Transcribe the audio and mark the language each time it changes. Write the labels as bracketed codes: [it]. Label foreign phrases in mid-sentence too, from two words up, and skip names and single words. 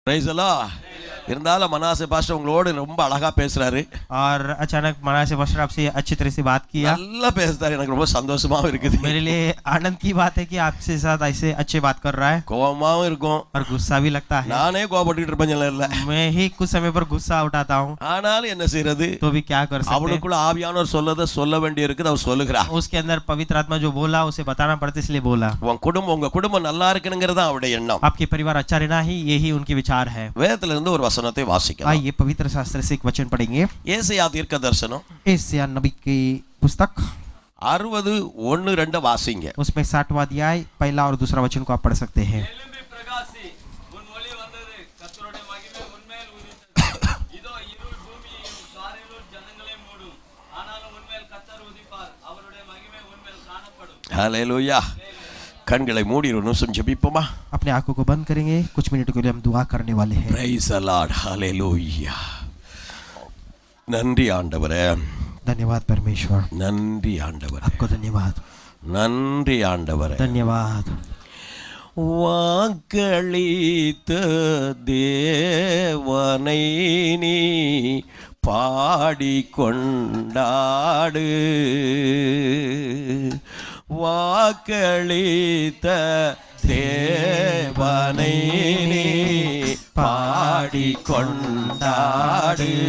[en] Praise the Lord. [ta] இருந்தாலும் மனாசே பாஸ்டர் உங்களோட ரொம்ப அழகா பேசுறாரு. [hi] और अचानक मनासे पास्टर आपसे अच्छी तरह से बात किया. [ta] நல்லா பேசுறாரு. எனக்கு ரொம்ப சந்தோஷமாவும் இருக்குது. [hi] मेरे लिए आनंद की बात है कि आपसे साथ ऐसे अच्छे बात कर रहा है. [ta] கோவமாவும் இருக்கும். [hi] और गुस्सा भी लगता है. [ta] நானே கோபப்பட்டுட்டு இருப்பேன் இல்ல. [hi] मैं ही कुछ समय पर गुस्सा उठाता हूँ. [ta] ஆனாலும் என்ன செய்யறது? [hi] तो भी क्या कर सकते हैं. [ta] அவனுக்குள்ள ஆவியானவர் சொல்லத சொல்ல வேண்டி இருக்குது. அவர் சொல்லுகிறார். [hi] उसके अंदर पवित्र आत्मा जो बोला उसे बताना पड़ता इसलिए बोला. [ta] உங்க குடும்பம் நல்லா இருக்கணும்ங்கறது அவருடைய எண்ணம். [hi] आपके परिवार अच्छा रहना ही यही उनके विचार है. [ta] வேதத்துல இருந்து ஒரு வசனத்தை வாசிக்கலாம். [hi] आइए पवित्र शास्त्र से एक वचन पढ़ेंगे. [ta] ஏசாயா தீர்க்கதரிசனம் [hi] एशिया नबी की पुस्तक [ta] 60:1-2 வாசிங்க. [hi] उसमें 60वां अध्याय पहला और दूसरा वचन को आप पढ़ सकते हैं. हालेलुया. [ta] கண்களை மூடி ஒரு நிமிஷம் ஜெபிப்போமா? [hi] अपने आंखों को बंद करेंगे. कुछ मिनट के लिए हम दुआ करने वाले हैं. [en] Praise the Lord. [ta] हालेलुया. நன்றி ஆண்டவரே. [hi] धन्यवाद परमेश्वर. [ta] நன்றி ஆண்டவரே. [hi] आपको धन्यवाद. [ta] நன்றி ஆண்டவரே. [hi] धन्यवाद. [ta] வாக்களித்த தேவனை நீ பாடிக்கொண்டாடு. வாக்களித்த தேவனை நீ பாடிக்கொண்டாடு.